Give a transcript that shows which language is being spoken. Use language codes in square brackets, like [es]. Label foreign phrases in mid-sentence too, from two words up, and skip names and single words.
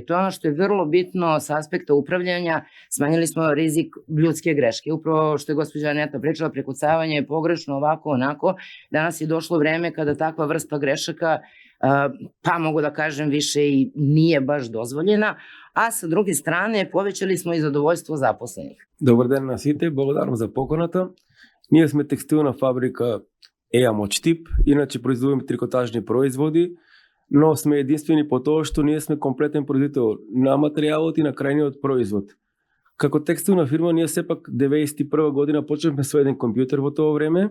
[sr] To je ono što je vrlo bitno s aspekta upravljanja, smanjili smo rizik ljudske greške. Upravo što je gospođa Aneta pričala, prekucavanje je pogrešno, ovako, onako. Danas je došlo vreme kada takva vrsta grešaka, pa mogu da kažem više i nije baš dozvoljena, a sa druge strane povećали smo и задоволство zaposlenih. [mk] Добар ден на сите, благодарам за поканата. Ние сме текстилна фабрика EA Močtip, иначе производиме трикотажни производи, но сме единствени по тоа што ние сме комплетен производител на материјалот и на крајниот производ. Како текстилна фирма, ние сепак 91 година почнавме со еден компјутер во тоа време.